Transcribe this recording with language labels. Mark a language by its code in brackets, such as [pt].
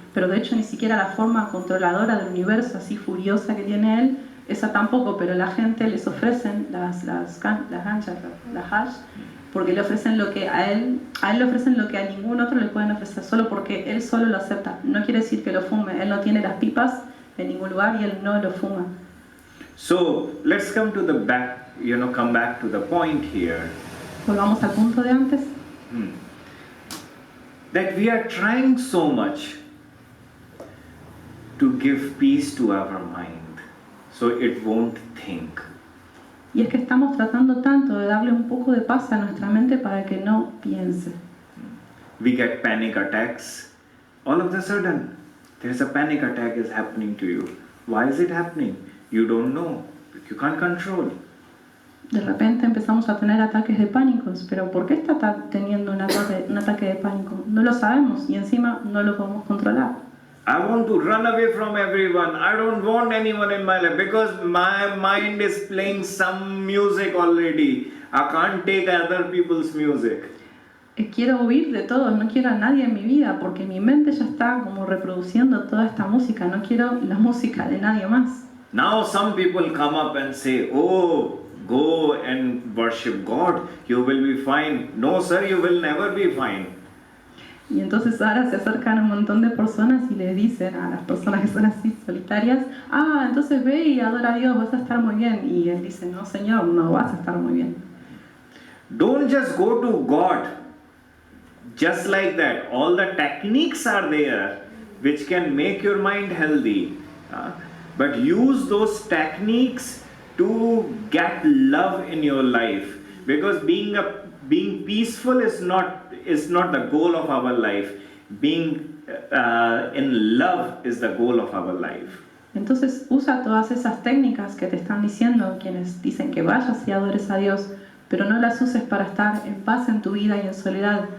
[es] Pero de hecho ni siquiera la forma controladora del universo, así furiosa que tiene él, esa tampoco. Pero la gente les ofrecen las ganchas, las hash, porque le ofrecen lo que a él le ofrecen lo que a ningún otro le pueden ofrecer, solo porque él solo lo acepta. No quiere decir que lo fume, él no tiene las pipas en ningún lugar y él no lo fuma. [en] So let's come to the back, come back to the point here. [es] Volvamos al punto de antes. [en] That we are trying so much to give peace to our mind, so it won't think. [es] Y es que estamos tratando tanto de darle un poco de paz a nuestra mente para que no piense. [en] We get panic attacks. All of a sudden, there's a panic attack is happening to you. Why is it happening? You don't know. You can't control. [es] De repente empezamos a tener ataques de pánicos, pero ¿por qué está teniendo un ataque de pánico? No lo sabemos y encima no lo podemos controlar. [en] I want to run away from everyone. I don't want anyone in my life because my mind is playing some music already. I can't take other people's music. [es] Quiero huir de todos, no quiero a nadie en mi vida porque mi mente ya está como reproduciendo toda esta música, no quiero la música de nadie más. [en] Now some people come up and say, oh, go and worship God, you will be fine. No sir, you will never be fine. [es] Y entonces ahora se acercan un montón de personas y les dicen a las personas que son así solitarias, entonces ve y adora a Dios, vas a estar muy bien. Y él dice, no señor, no vas a estar muy bien. [en] Don't just go to God just like that. All the techniques are there which can make your mind healthy. But use those techniques to get love in your life. Because being peaceful is not the goal of our life. Being in love is the goal of our life. [es] Entonces usa todas esas técnicas que te están diciendo quienes dicen que vayas y adores a Dios, pero no las uses para estar en paz en tu vida y en soledad.